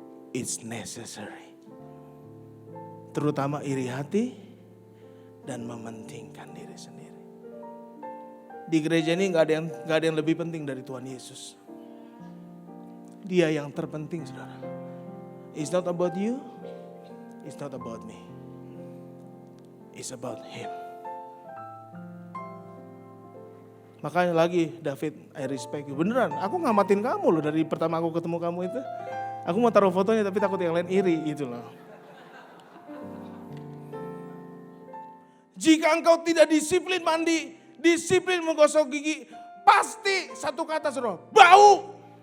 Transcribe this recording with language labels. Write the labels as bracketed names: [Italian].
[English] It's necessary. [Indonesian] Terutama iri hati dan mementingkan diri sendiri. Di gereja ini gak ada yang lebih penting dari Tuhan Yesus. Dia yang terpenting, saudara. [English] It's not about you, it's not about me. It's about Him. [Indonesian] Makanya lagi [English] David, I respect you. [Indonesian] Beneran, aku ngamatin kamu loh dari pertama aku ketemu kamu itu. Aku mau taruh fotonya tapi takut yang lain iri gitu loh. Jika engkau tidak disiplin mandi, disiplin menggosok gigi, pasti satu kata saudara, bau.